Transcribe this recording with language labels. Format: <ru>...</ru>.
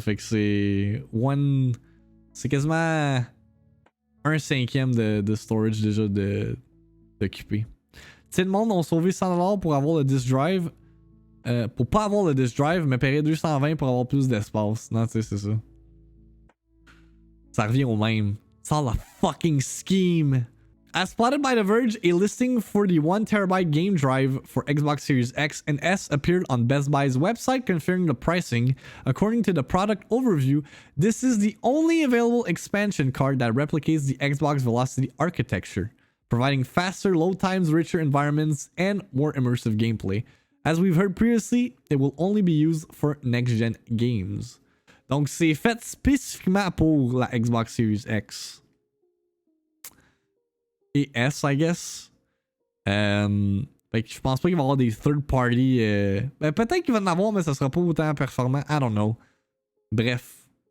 <fr>Fait que c'est c'est quasiment 1/5 de storage déjà d'occupé. Tu sais, le monde ont sauvé 100$ pour avoir le disk drive. Pour pas avoir le disk drive, mais payer 220$ pour avoir plus d'espace. Non, tu sais, c'est ça. Ça revient au même. C'est</fr> <en>all a fucking scheme. As spotted by The Verge, a listing for the 1TB game drive for Xbox Series X and S appeared on Best Buy's website confirming the pricing. According to the product overview, this is the only available expansion card that replicates the Xbox Velocity architecture, providing faster load times, richer environments, and more immersive gameplay. As we've heard previously, it will only be used for next-gen games.</en> <fr>Donc, c'est fait spécifiquement pour la Xbox Series X. Et S,</fr> <en>I guess.</en> <fr>Fait que je pense pas qu'il va y avoir des third-party... Ben, peut-être qu'il va en avoir, mais ça sera pas autant performant.</fr> <en>I don't know.</en> <fr>Bref.</fr>